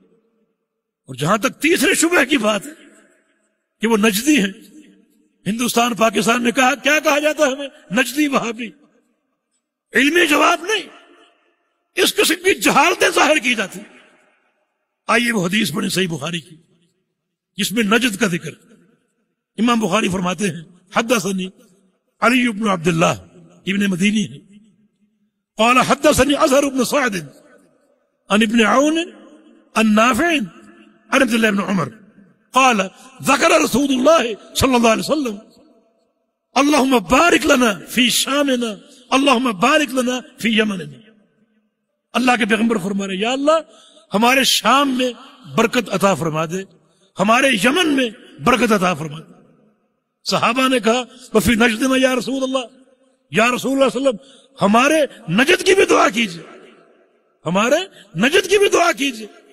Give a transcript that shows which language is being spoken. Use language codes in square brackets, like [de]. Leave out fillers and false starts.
[ur] اور جہاں تک تیسرے شبہ کی بات ہے کہ وہ نجدی ہیں، ہندوستان پاکستان میں کیا کہا جاتا ہے ہمیں؟ نجدی وہابی. علمی جواب نہیں، اس قسم کی جہالتیں ظاہر کی جاتی. آئیے وہ حدیث پڑھیں صحیح بخاری کی جس میں نجد کا ذکر. امام بخاری فرماتے ہیں [ar] حدثنی علی بن عبداللہ ابن مدینی ہے قال حدثني أزهر بن سعد عن ابن عون عن نافع عن عبد الله بن عمر قال ذكر رسول الله صلى الله عليه وسلم اللهم بارك لنا في شامنا اللهم بارك لنا في يمننا. [ur] اللہ کے پیغمبر فرما رہے یا اللہ ہمارے شام میں برکت عطا فرما دے، ہمارے یمن میں برکت عطا فرما دے. صحابہ نے کہا [ar] وفی نجدنا یا رسول اللہ، [ur] یا رسول اللہ صلی اللہ علیہ وسلم ہمارے نجد کی بھی دعا کیجئے، ہمارے نجد کی بھی دعا کیجئے.